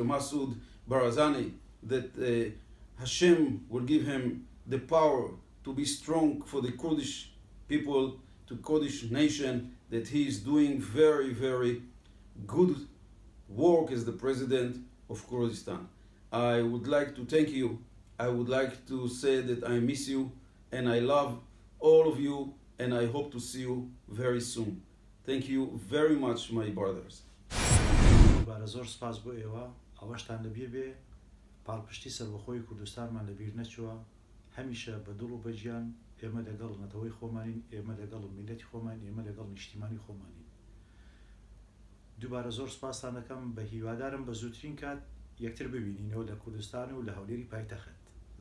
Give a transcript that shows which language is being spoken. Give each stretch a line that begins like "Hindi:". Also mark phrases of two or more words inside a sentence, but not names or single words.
English: Masoud Barzani, that Hashem will give him the power to be strong for the Kurdish people, to Kurdish nation, that he is doing very, very good work as the president of Kurdistan. I would like to thank you. I would like to say that I miss you and I love all of you, and I hope to see you very soon. Thank you very much, my brothers.
Central Kurdish: بارە زۆر سپاس بۆ ئێوە. ئەوەشتان لەبیر بێ پاڵپشتی سەربەخۆی کوردستانمان لەبیر نەچووە. هەمیشە بە دڵ و بەجیان ئێمە لەگەڵ نەتەوەی خۆمانین، ئێمە لەگەڵ میلەتی خۆمان، ئێمە لەگەڵ نیشتیمانی خۆمانین. دووبارە زۆر سپاسان دەکەم، بە هیوادارم بە زووترین کات یەکتر ببینینەوە لە کوردستان و لە هەولێری پایتەخت.